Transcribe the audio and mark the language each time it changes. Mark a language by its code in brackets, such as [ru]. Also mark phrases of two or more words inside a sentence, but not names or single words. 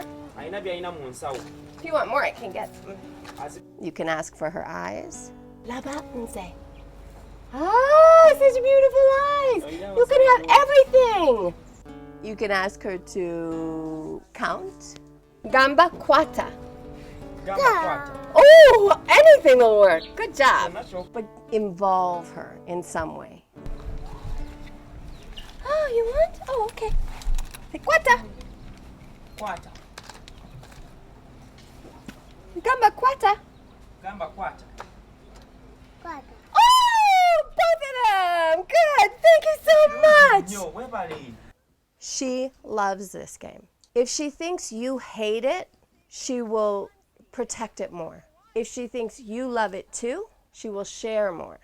[en] If you want more, I can get them. You can ask for her eyes. Labatunse. Ah, such beautiful eyes. You can have everything. You can ask her to count. [lg] Gamba kwata. [en] Oh, anything will work. Good job. But involve her in some way. Oh, you want? Oh, okay. Kwata. Kwata. [lg] Gamba kwata. Gamba kwata. [en] Oh, both of them. Good. Thank you so much. She loves this game. If she thinks you hate it, she will protect it more. If she thinks you love it too, she will share more.